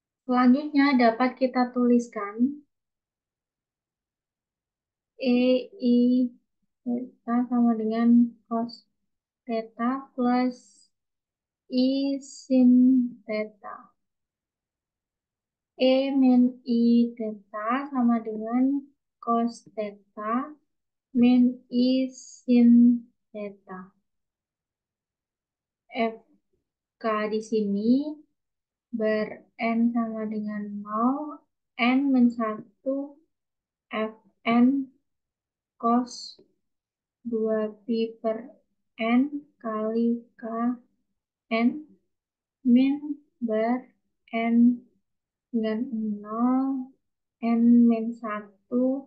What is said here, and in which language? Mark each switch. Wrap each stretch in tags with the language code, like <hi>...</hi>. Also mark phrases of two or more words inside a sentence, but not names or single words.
<id>Selanjutnya dapat kita tuliskan E I theta sama dengan cos theta plus I sin theta. E min I theta sama dengan cos theta min I sin theta. FK di sini ber N sama dengan 0, N min 1, Fn cos 2pi per N kali Kn min ber N dengan 0, N min 1,</id>